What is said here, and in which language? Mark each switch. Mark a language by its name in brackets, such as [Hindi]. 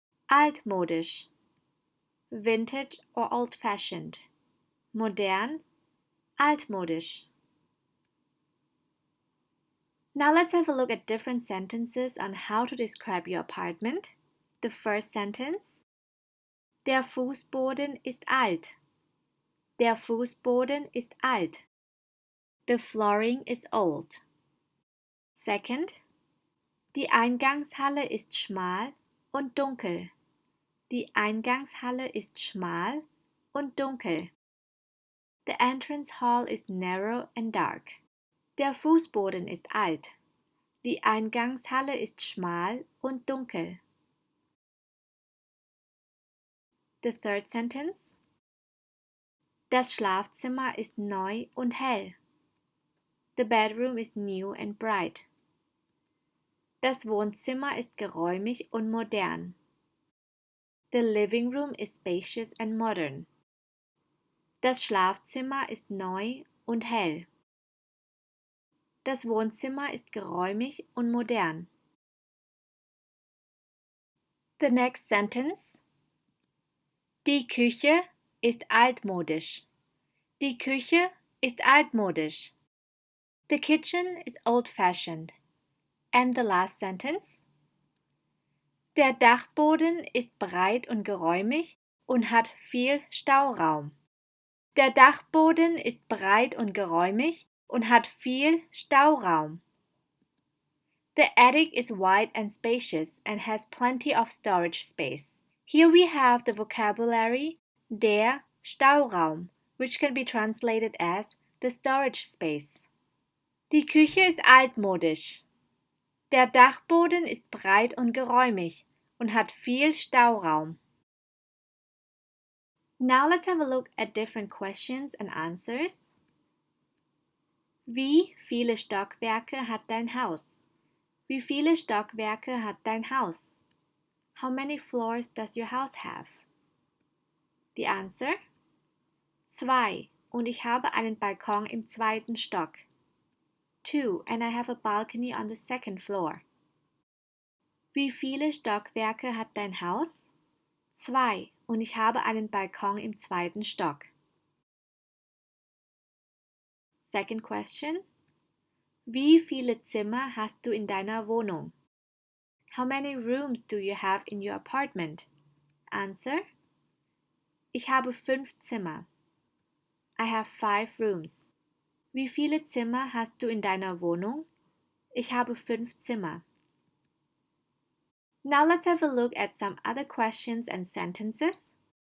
[English] Altmodisch, vintage or old-fashioned. [German] Modern, altmodisch. [English] Now let's have a look at different sentences on how to describe your apartment. The first sentence: [German] Der Fußboden ist alt. Der Fußboden ist alt. [English] The flooring is old. [German] Second: Die Eingangshalle ist schmal und dunkel. Die Eingangshalle ist schmal und dunkel. [English] The entrance hall is narrow and dark. [German] Der Fußboden ist alt. Die Eingangshalle ist schmal und dunkel. [English] The third sentence: [German] Das Schlafzimmer ist neu und hell. [English] The bedroom is new and bright. [German] Das Wohnzimmer ist geräumig und modern. [English] The living room is spacious and modern. [German] Das Schlafzimmer ist neu und hell. Das Wohnzimmer ist geräumig und modern. [English] The next sentence: [German] Die Küche ist altmodisch. Die Küche ist altmodisch. [English] The kitchen is old-fashioned. And the last sentence: [German] Der Dachboden ist breit und geräumig und hat viel Stauraum. Der Dachboden ist breit und geräumig und hat viel Stauraum. [English] The attic is wide and spacious and has plenty of storage space. Here we have the vocabulary der Stauraum, which can be translated as the storage space. [German] Die Küche ist altmodisch. Der Dachboden ist breit und geräumig und hat viel Stauraum. [English] Now let's have a look at different questions and answers. [German] Wie viele Stockwerke hat dein Haus? Wie viele Stockwerke hat dein Haus? [English] How many floors does your house have? The answer? [German] 2 und ich habe einen Balkon im 2. Stock. [English] 2 and I have a balcony on the 2nd floor. [German] Wie viele Stockwerke hat dein Haus? 2 und ich habe einen Balkon im 2. Stock. [English] Second question. [German] Wie viele Zimmer hast du in deiner Wohnung? [English] How many rooms do you have in your apartment? [German] Answer. Ich habe 5 Zimmer. [English] I have 5 rooms. [German] Wie viele Zimmer hast du in deiner Wohnung? Ich habe 5 Zimmer. [English] Now let's have a look at some other questions and sentences.